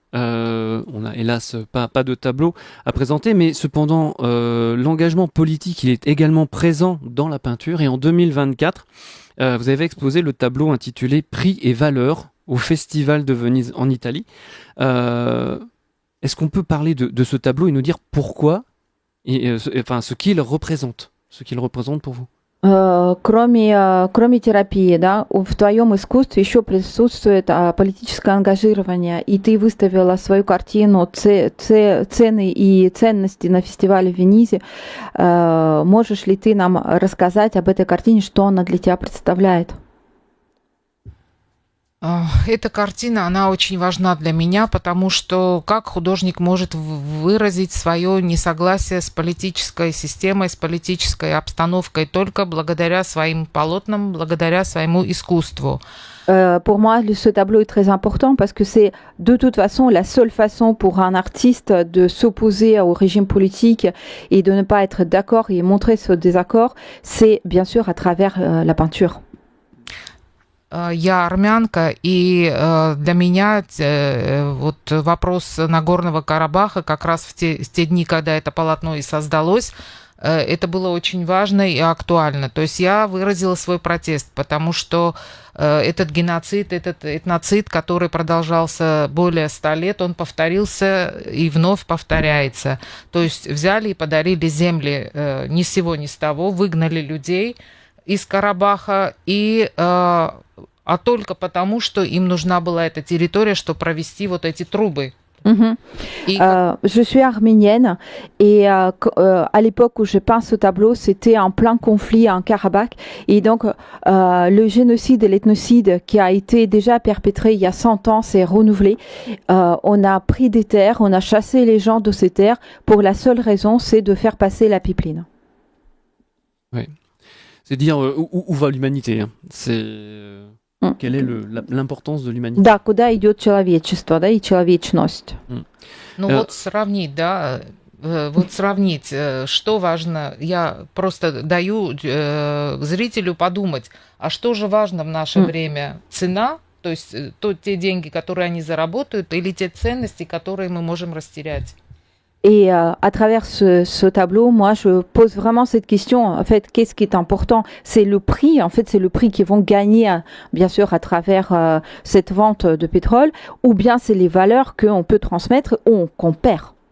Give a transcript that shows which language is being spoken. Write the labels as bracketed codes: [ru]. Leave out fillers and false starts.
[fr] On a hélas pas de tableau à présenter, mais cependant l'engagement politique, il est également présent dans la peinture, et en 2024 vous avez exposé le tableau intitulé Prix et valeurs au Festival de Venise en Italie. Est-ce qu'on peut parler de ce tableau et nous dire pourquoi et enfin ce qu'il représente pour vous? [ru] Кроме терапии, да, в твоем искусстве еще присутствует политическое ангажирование, и ты выставила свою картину «Цены и ценности» на фестивале в Венисе. Можешь ли ты нам рассказать об этой картине, что она для тебя представляет? Эта картина, она очень важна для меня, потому что как художник может выразить свое несогласие с политической системой, с политической обстановкой только благодаря своим полотнам, благодаря своему искусству. [fr] Pour moi, ce tableau est très important parce que c'est de toute façon la seule façon pour un artiste de s'opposer au régime politique et de ne pas être d'accord et montrer ce désaccord, c'est bien sûr à travers la peinture. [ru] Я армянка, и для меня вот вопрос Нагорного Карабаха как раз в те дни, когда это полотно и создалось, это было очень важно и актуально. То есть я выразила свой протест, потому что этот геноцид, этот этноцид, который продолжался более 100 лет, он повторился и вновь повторяется. То есть взяли и подарили земли ни с сего, ни с того, выгнали людей из Карабаха, а только потому, что им нужна была эта территория, чтобы провести вот эти трубы. [fr] Je suis arménienne et à l'époque où je peins ce tableau, c'était en plein conflit en Karabakh. Et donc, le génocide et l'ethnocide qui a été déjà perpétré il y a 100 ans s'est renouvelé. On a pris des terres, on a chassé les gens de ces terres pour la seule raison, c'est de faire passer la pipeline. Oui. C'est dire où va l'humanité. Hein. Quelle est l'importance de l'humanité? [ru] Да, куда идет человечество, да, и человечность. Ну вот сравнить, да, вот сравнить, что важно. Я просто даю зрителю подумать, а что же важно в наше время? Цена, то есть те деньги, которые они заработают, или те ценности, которые мы можем растерять? [fr] Et à travers ce tableau, moi, je pose vraiment cette question. En fait, qu'est-ce qui est important? C'est le prix. En fait, c'est le prix qu'ils vont gagner, bien sûr, à travers cette vente de pétrole, ou bien c'est les valeurs qu'on peut transmettre ou qu'on perd.